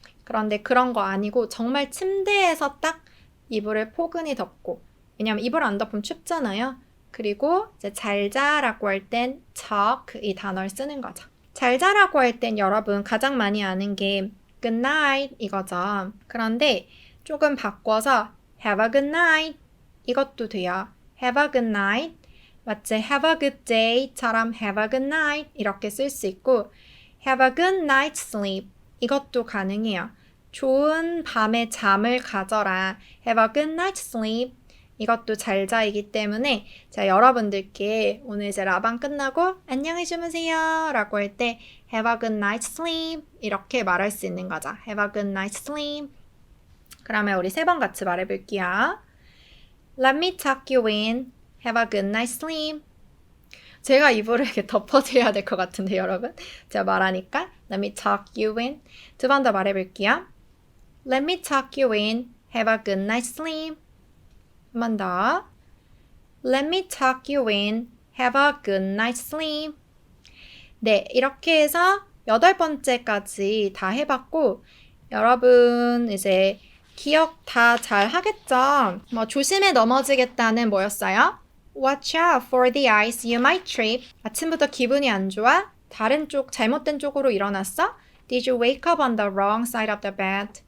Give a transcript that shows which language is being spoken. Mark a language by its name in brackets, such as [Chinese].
[Korean] 그런데 그런 거 아니고 정말 침대에서 딱 이불을 포근히 덮고 왜냐면 이불 안 덮으면 춥잖아요. 그리고 이제 잘 자라고 할 땐 tuck 이 단어를 쓰는 거죠. 잘 자라고 할 땐 여러분 가장 많이 아는 게 [English] good night [Korean] 이거죠. 그런데 조금 바꿔서 [English] have a good night [Korean] 이것도 돼요. [English] have a good night 마치 have a good day처럼 have a good night [Korean] 이렇게 쓸 수 있고 [English] have a good night's sleep [Korean] 이것도 가능해요. 좋은 밤의 잠을 가져라. [English] have a good night's sleep [Korean] 이것도 잘 자이기 때문에 자 여러분들께 오늘 이제 라방 끝나고 안녕히 주무세요 라고 할 때 have a good night's sleep 이렇게 말할 수 있는 거죠. [English] have a good night's sleep. [Korean] 그러면 우리 3번 같이 말해볼게요. [English] Let me tuck you in. have a good night's sleep. [Korean] 제가 이불을 이렇게 덮어드려야 될 것 같은데 여러분 제가 말하니까 [English] Let me tuck you in. [Korean] 2번 더 말해볼게요. [English] Let me tuck you in. have a good night's sleep. [Korean] 한 번 더. [English] Let me tuck you in. have a good night's sleep. [Korean] 네, 이렇게 해서 8번째까지 다 해봤고 여러분 이제 기억 다 잘 하겠죠? 뭐 조심해 넘어지겠다는 뭐였어요? [English] Watch out for the ice, you might trip. [Korean] 아침부터 기분이 안 좋아? 다른 쪽, 잘못된 쪽으로 일어났어? [English] Did you wake up on the wrong side of the bed?